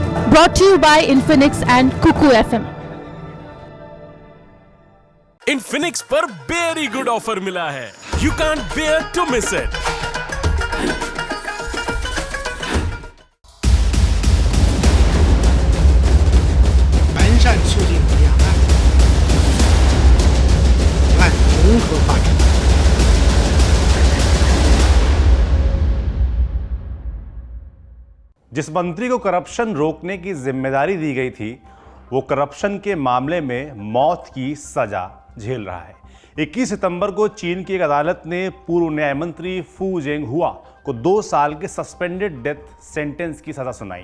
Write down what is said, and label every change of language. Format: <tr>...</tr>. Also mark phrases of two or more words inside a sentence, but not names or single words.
<en>Brought to you by Infinix and Kuku FM.</en> <hi>इनफिनिक्स पर</hi> <en>very good offer</en> <hi>मिला है,</hi> <en>you can't bear to miss it.</en> <zh>完善促进两岸融合发展。</zh> <hi>जिस मंत्री को करप्शन रोकने की जिम्मेदारी दी गई थी, वो करप्शन के मामले में मौत की सजा झेल रहा है। 21 सितंबर को चीन की एक अदालत ने पूर्व न्याय मंत्री फू जेंगहुआ को 2 साल के</hi> <en>suspended death sentence</en> <hi>की सजा सुनाई।</hi>